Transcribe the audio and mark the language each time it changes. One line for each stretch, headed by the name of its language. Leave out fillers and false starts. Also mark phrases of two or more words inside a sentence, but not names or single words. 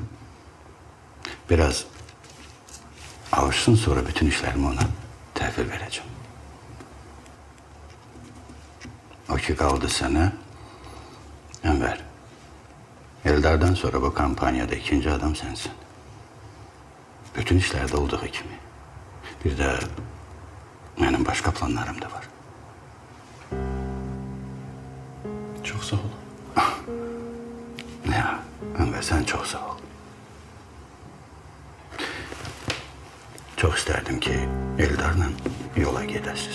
Azerbaijani: Biraz alışsın, sonra bütün işlərimi ona təhvil verəcəm. O ki qaldı sənə, Ənvər. Eldardan sonra bu kampaniyada ikinci adam sensin.
Turkish: Bütün işlerde olduğu kimi. Bir de benim başka planlarım da var.
Azerbaijani: Çox sağ olun.
Turkish: Ya, Enver sen çok sağ ol. Çok isterdim ki Eldar'la yola gidəsiz.